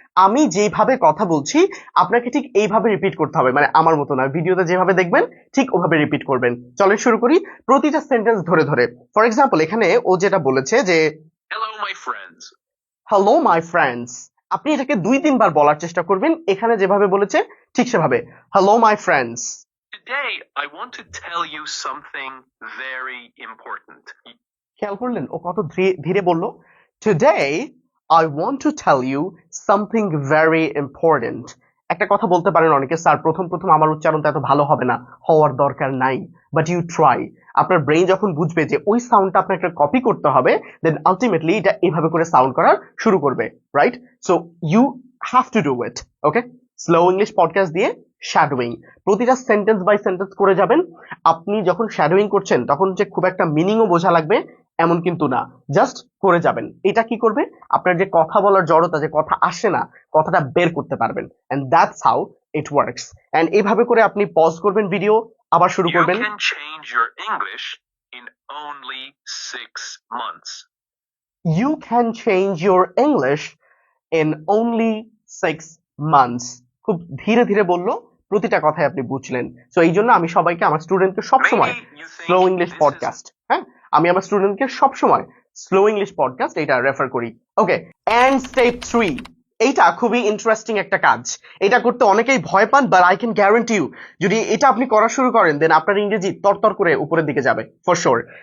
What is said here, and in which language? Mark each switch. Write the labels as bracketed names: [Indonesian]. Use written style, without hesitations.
[Bangla] আমি যেভাবে কথা বলছি আপনাকে ঠিক এইভাবে রিপিট করতে হবে, মানে আমার মতো না, ভিডিওতে যেভাবে দেখবেন ঠিক ওভাবে রিপিট করবেন। চলেন শুরু করি প্রতিটা সেন্টেন্স ধরে ধরে। [English] for example, [Bangla] এখানে ও যেটা বলেছে যে [English] Hello, my friends. Hello my friends, [Bangla] আপনি এটাকে 2-3 বার বলার চেষ্টা করবেন এখানে যেভাবে বলেছে ঠিক সেভাবে। [English] Hello my friends. Today, I want to tell you something very important. [Bangla] খেয়াল করলেন ও কত ধীরে বলল? [English] Today I want to tell you something very important. [Bangla] একটা কথা বলতে পারেন অনেকে, স্যার প্রথম প্রথম আমার উচ্চারণটা এত ভালো হবে না, হওয়ার দরকার নাই, [English] But you try. [Bangla] আপনার ব্রেইন যখন বুঝবে যে ওই সাউন্ডটা আপনাকে কপি করতে হবে, দেন আলটিমেটলি এটা এভাবে করে সাউন্ড করা শুরু করবে, right? [English] So you have to do it. [Bangla] Okay, slow English podcast দিয়ে শ্যাডোয়িং, প্রতিটা সেন্টেন্স বাই সেন্টেন্স করে যাবেন। আপনি যখন শ্যাডোয়িং করছেন তখন যে খুব একটা মিনিংও বোঝা লাগবে এমন কিন্তু না, জাস্ট করে যাবেন। এটা কি করবে? আপনার যে কথা বলার জড়তা, যে কথা আসে না, কথাটা বের করতে পারবেন। [English] And that's how it works. [Bangla] And এইভাবে করে আপনি পজ করবেন ভিডিও, আবার শুরু [English] You [Bangla] করবেন। [English] can change your English in only 6 months. You can change your English in only 6 months. [Bangla] খুব ধীরে ধীরে বললো, প্রতিটা কথাই আপনি বুঝলেন। সো এই জন্য আমি সবাইকে, আমার স্টুডেন্টকে সবসময় [English] Maybe you think [Bangla] slow English [English] this [Bangla] podcast, হ্যাঁ, আমি আমার স্টুডেন্টকে সবসময় স্লো ইংলিশ পডকাস্ট এটা রেফার করি। ওকে, এন্ড স্টেপ 3। এইটা খুবই ইন্টারেস্টিং একটা কাজ। এটা করতে অনেকেই ভয় পান, [English] but I can guarantee you, [Bangla] যদি এটা আপনি করা শুরু করেন দেন আপনার ইংরেজি তরতর করে উপরের দিকে যাবে [English] For sure.